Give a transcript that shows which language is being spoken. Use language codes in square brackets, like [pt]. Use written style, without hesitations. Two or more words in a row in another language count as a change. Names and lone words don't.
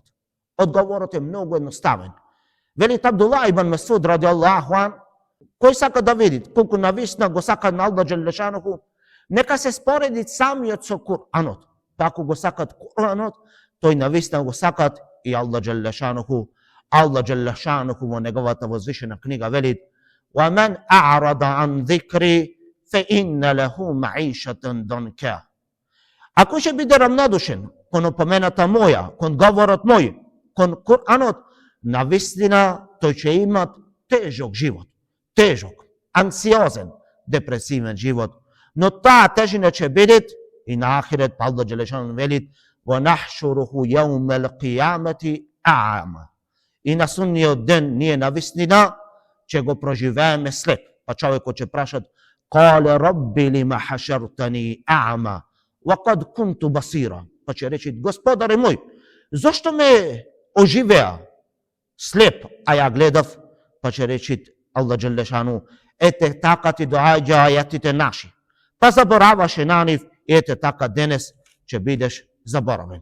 [mk] Одговорот е многу едноставен. Велит Абдуллах ибн Месуд [ar] رضي الله عن, [mk] кој сака да види колку навистина го сака на Аллах [ar] جل شأنه, [mk] нека се спореди самиот со Куранот. Па ако го сакат Куранот, тој навистина го сакат и Аллах [ar] جل شأنه. [mk] Аллах [ar] جل شأنه [mk] во неговата возвишена книга велит: [ar] وَمَنْ أَعْرَضَ عَنْ ذِكْرِي فَإِنَّ لَهُ مَعِيشَةً ضَنْكًا. [mk] Ако ќе биде равнодушен кон опомената моја, кон говорот мој, кон Куранот, навистина тој ќе имат тежок живот, тежок, анксиозен, депресивен живот, но таа тежина ќе биде и на ахирет, па Аллах Джелешану велит: [ar] وَنَحْشُرُهُ يَوْمَ الْقِيَامَةِ أَعْمَى. [mk] И на судниот ден ние навистина ќе го проживееме слеп. Па човекот ќе прашат: [ar] قَالَ رَبِّ لِمَ حَشَرْتَنِي أَعْمَى وَقَدْ كُنْتُ بَصِيرًا. [mk] Па ќе рече: Господаре мој, зошто ме оживеа слеп, а ја гледав? Па ќе рече Аллах Джелешану: ете така ти доаѓа ајатите наши, па забораваше на нив, и ете така денес ќе бидеш заборавен.